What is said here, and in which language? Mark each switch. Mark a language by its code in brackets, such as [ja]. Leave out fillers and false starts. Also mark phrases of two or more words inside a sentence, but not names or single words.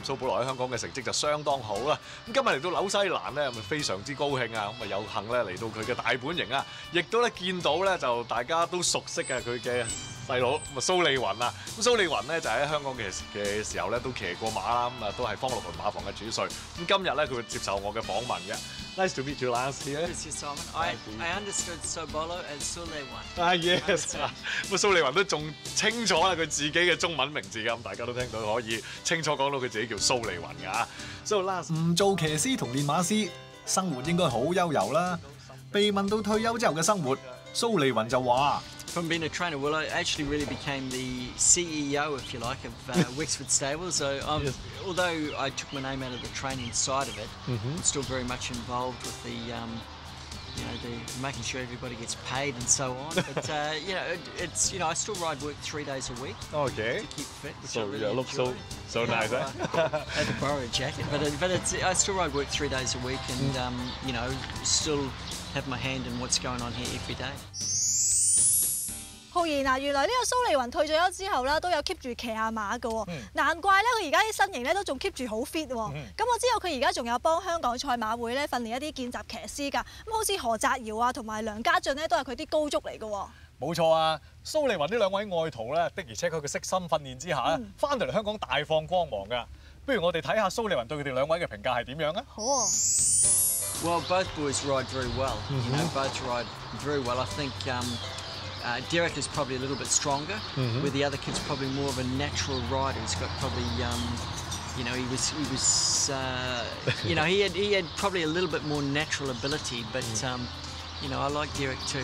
[yue] 蘇保羅喺香港嘅成績就相當好啦。咁今日嚟到紐西蘭咧，咪非常之高興啊！咁啊有幸咧嚟到佢嘅大本營啊，亦都咧見到咧就大家都熟悉嘅佢嘅細佬蘇利雲啊。咁蘇利雲咧就喺香港嘅時候咧都騎過馬啦，咁啊都係方六倫馬房嘅主帥。咁今日咧佢會接受我嘅訪問嘅。 [en] Nice to meet you, Lance. This is Simon. I understood Sobolo as Suleiwan. Yes. [yue] 咁蘇利雲都仲清楚啦佢自己嘅中文名字㗎，咁大家都聽到可以清楚講到佢自己叫蘇利雲㗎。So Lance，唔做騎師同練馬師，生活應該好悠遊啦。被問到退休之後嘅生活，蘇利雲就話。 [en] From being a trainer, well, I actually really became the CEO, if you like, of Wexford Stable. So, although I took my name out of the training side of it, I'm still very much involved with the, the making sure everybody gets paid and so on. But it's I still ride work 3 days a week. Okay. To keep fit. So really you look so nice. I had to borrow a jacket, but I still ride work 3 days a week, and still have my hand in what's going on here every day. [yue] 浩然啊，原來呢個蘇利雲退咗休之後都有 keep 住騎下馬嘅喎，難怪佢而家啲身形都仲 keep 住好 fit 喎。咁我知道佢而家仲有幫香港賽馬會訓練一啲見習騎師㗎，咁好似何澤堯啊同埋梁家俊都係佢啲高足嚟嘅喎。冇錯啊，蘇利雲呢兩位愛徒的而且確佢嘅悉心訓練之下翻到嚟香港大放光芒㗎。不如我哋睇下蘇利雲對佢哋兩位嘅評價係點樣啊？好啊。 [en] Well, both boys ride very well. Both ride very well. I think. Derek is probably a little bit stronger, where the other kid's probably more of a natural rider. He's got probably, he had probably a little bit more natural ability, but I like Derek too.